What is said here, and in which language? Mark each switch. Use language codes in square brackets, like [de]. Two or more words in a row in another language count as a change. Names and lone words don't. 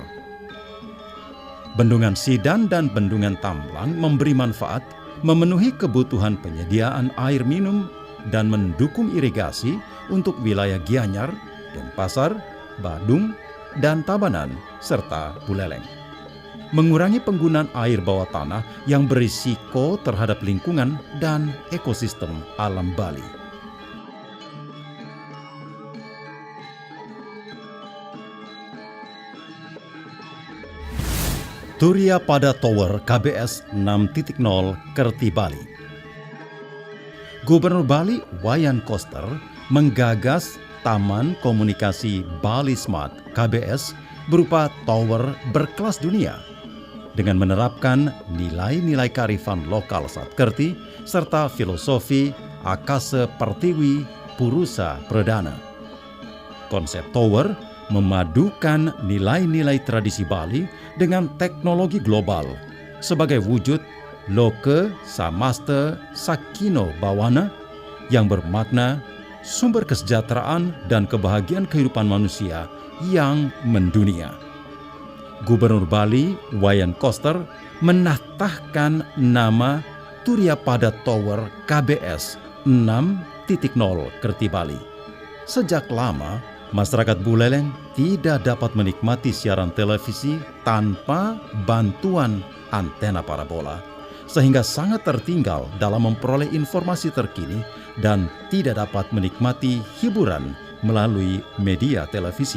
[id] Bendungan Sidan dan bendungan Tamblang memberi manfaat, memenuhi kebutuhan penyediaan air minum dan mendukung irigasi untuk wilayah Gianyar, Denpasar, Badung, dan Tabanan, serta Buleleng. Mengurangi penggunaan air bawah tanah yang berisiko terhadap lingkungan dan ekosistem alam Bali. Turiya Pada Tower KBS 6.0 Kerti Bali. Gubernur Bali Wayan Koster menggagas Taman Komunikasi Bali Smart KBS berupa tower berkelas dunia dengan menerapkan nilai-nilai kearifan lokal Satkerti serta filosofi Akasa Pertiwi Purusa Pradana. Konsep tower memadukan nilai-nilai tradisi Bali dengan teknologi global sebagai wujud [sa] Loke Samaste Sakino Bawana [id] yang bermakna sumber kesejahteraan dan kebahagiaan kehidupan manusia yang mendunia. Gubernur Bali Wayan Koster menatahkan nama Turiya Pada Tower KBS 6.0 Kerti Bali. Sejak lama, masyarakat Buleleng tidak dapat menikmati siaran televisi tanpa bantuan antena parabola, sehingga sangat tertinggal dalam memperoleh informasi terkini dan tidak dapat menikmati hiburan melalui media televisi.